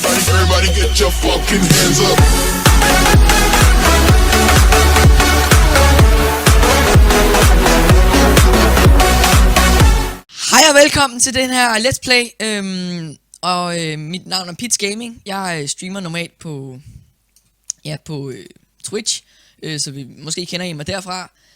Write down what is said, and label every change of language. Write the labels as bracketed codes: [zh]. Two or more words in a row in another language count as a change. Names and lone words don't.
[en] Everybody get your fucking hands up. [da] Hej og velkommen til den her Let's Play. Mit navn er Pits Gaming. Jeg streamer normalt på Twitch, så vi måske kender I mig derfra.